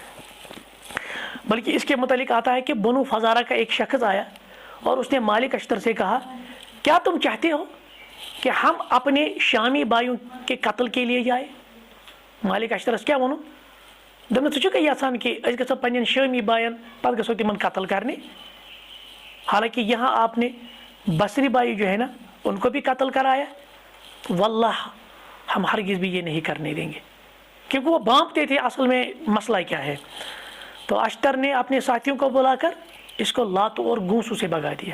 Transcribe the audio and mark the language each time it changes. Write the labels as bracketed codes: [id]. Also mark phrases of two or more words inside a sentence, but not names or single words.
[ur] بلکہ اس کے متعلق آتا ہے کہ بنو فزارہ کا ایک شخص آیا اور اس نے مالک اشتر سے کہا کیا تم چاہتے ہو کہ ہم اپنے شامی بھائیوں کے قتل کے لیے جائیں؟ [ks] مالک اشترس کیا ونو دم ٹھیک یژھان کہ اس گھو پنن شامی بائن پتہ گھو تمن قتل کرنے. [ur] حالانکہ یہاں آپ نے بصری بھائی جو ہے نا ان کو بھی قتل کرایا. واللہ ہم ہرگز بھی یہ نہیں کرنے دیں گے، کیونکہ وہ بانپتے تھے اصل میں مسئلہ کیا ہے. تو اشتر نے اپنے ساتھیوں کو بلا کر اس کو لاتوں اور گونسوں سے بگا دیا.